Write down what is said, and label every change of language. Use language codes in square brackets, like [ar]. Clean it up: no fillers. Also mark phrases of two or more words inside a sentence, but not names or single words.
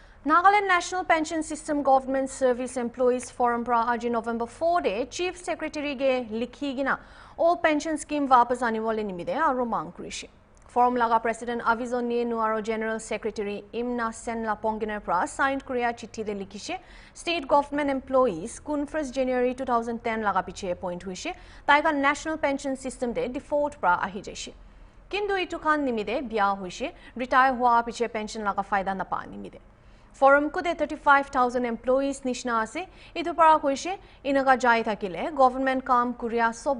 [nag] Nagaland National Pension System Government Service Employees Forum pra aji November 4 de [en] Chief Secretary [nag] ge likhi gina [en] all pension scheme [nag] wapas ahne wala nimite aru mang korishe Forum laga President Avizo Nienu aro [en] General Secretary [nag] Imna Sen Laponginer pra signed Korea chithi de likhishe [en] State Government Employees [nag] kun 1st January 2010 laga piche appoint huishe taiga National Pension System de default pra ahi jaishe Kindu itu khan nimide biya huishe retire hua piche pension laga faida na pa nimide Forum kude 35,000 employees nishna ase itu para hoishe inaga jai thakile government kam kuria sob